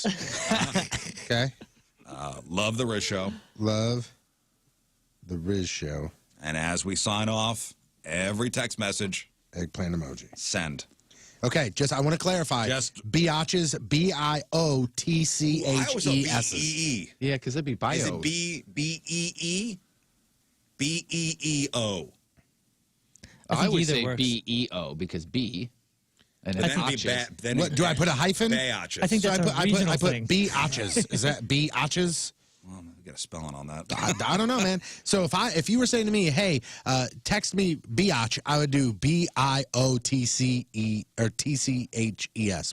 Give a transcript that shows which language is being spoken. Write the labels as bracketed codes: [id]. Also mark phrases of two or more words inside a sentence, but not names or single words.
[en] Okay. Love the Rizz Show. Love the Rizz Show. And as we sign off, every text message, Eggplant emoji. send. Okay, I want to clarify. Just- biatches, I always thought BIOTCHES. B-E-E. Yeah, because that'd be bio. Is it B-E-E? B-E-E-O. I I think would either say works. B-E-O because B. And And it's then be biatches. then What, do I put a hyphen? Biatches. I think So that's a regional I put thing. biatches. Is that biatches? Well, we got a spelling on that. I don't know, man. So if you were saying to me, hey, text me biatch, I would do BIOTCE or TCHES.